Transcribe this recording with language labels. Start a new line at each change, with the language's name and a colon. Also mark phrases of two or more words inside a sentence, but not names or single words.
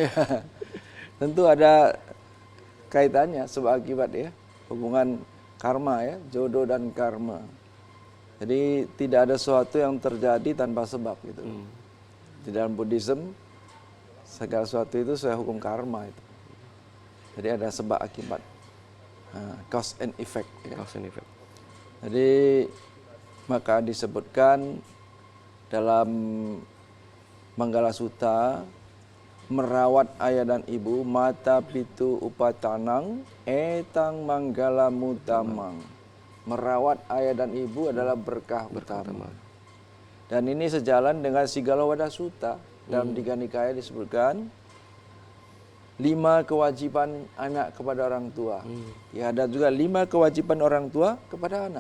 Indonesian: Tentu ada kaitannya sebab akibat ya, hubungan karma ya, jodoh dan karma. Jadi tidak ada sesuatu yang terjadi tanpa sebab gitu. Di dalam Buddhism segala sesuatu itu sesuai hukum karma itu. Jadi ada sebab akibat,
English: cause and effect. Ya. Cause and effect.
Indonesian: Jadi maka disebutkan dalam Manggala Sutta, merawat ayah dan ibu
Pali: mata pitu upatanang etang manggala mutamang.
Indonesian: Merawat ayah dan ibu adalah berkah utama. Dan ini sejalan dengan Sigala Sutta. Dalam Tiga Nikaya disebutkan 5 kewajiban anak kepada orang tua. Ya, ada juga 5 kewajiban orang tua kepada anak.